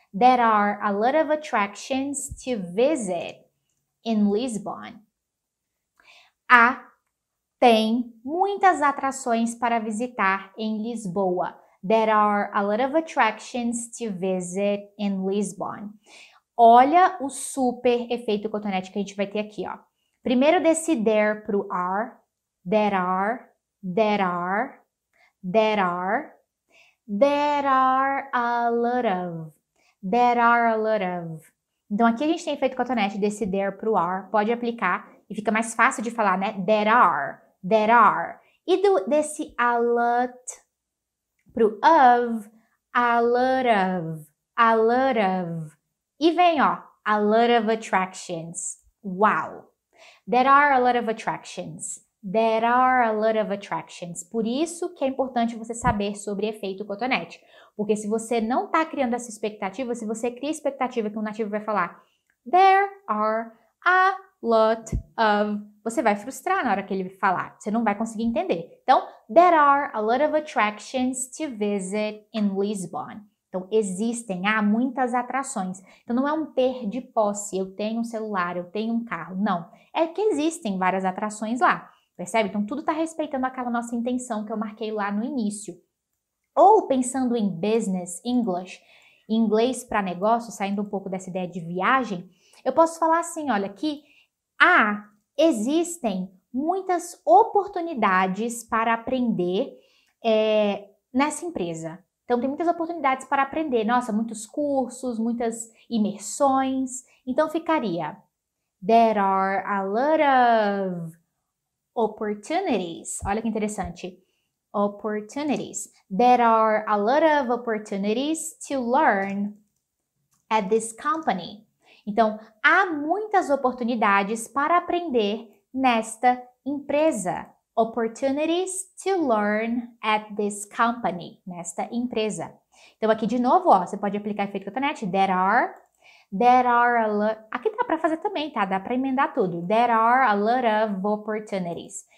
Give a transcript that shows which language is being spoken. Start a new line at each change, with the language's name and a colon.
English: There are a lot of attractions to visit in Lisbon.
Portuguese: Tem muitas atrações para visitar em Lisboa.
English: There are a lot of attractions to visit in Lisbon.
Portuguese: Olha o super efeito cotonete que a gente vai ter aqui, ó. Primeiro desse there pro are,
English: There are, there are, there are, there are a lot of, there are a lot of.
Portuguese: Então aqui a gente tem efeito cotonete desse there pro are, pode aplicar e fica mais fácil de falar, né?
English: There are, there are.
Portuguese: E desse a lot pro of, a lot of, a lot of. E vem, ó,
English: a lot of attractions. Wow! There are a lot of attractions. There are a lot of attractions.
Portuguese: Por isso que é importante você saber sobre efeito cotonete. Porque se você não está criando essa expectativa, se você cria a expectativa que um nativo vai falar
English: there are a lot of,
Portuguese: você vai frustrar na hora que ele falar. Você não vai conseguir entender. Então,
English: there are a lot of attractions to visit in Lisbon.
Portuguese: Então, existem, há muitas atrações. Então, não é um ter de posse, eu tenho um celular, eu tenho um carro. Não, é que existem várias atrações lá, percebe? Então, tudo está respeitando aquela nossa intenção que eu marquei lá no início. Ou pensando em business English, inglês para negócio, saindo um pouco dessa ideia de viagem, eu posso falar assim, olha, que existem muitas oportunidades para aprender nessa empresa. Então, tem muitas oportunidades para aprender. Nossa, muitos cursos, muitas imersões. Então, ficaria
English: there are a lot of opportunities.
Portuguese: Olha que interessante.
English: Opportunities. There are a lot of opportunities to learn at this company.
Portuguese: Então, há muitas oportunidades para aprender nesta empresa.
English: Opportunities to learn at this company,
Portuguese: nesta empresa. Então, aqui de novo, ó, você pode aplicar efeito cotonete.
English: There are a lot...
Portuguese: Aqui dá para fazer também, tá? Dá para emendar tudo.
English: There are a lot of opportunities.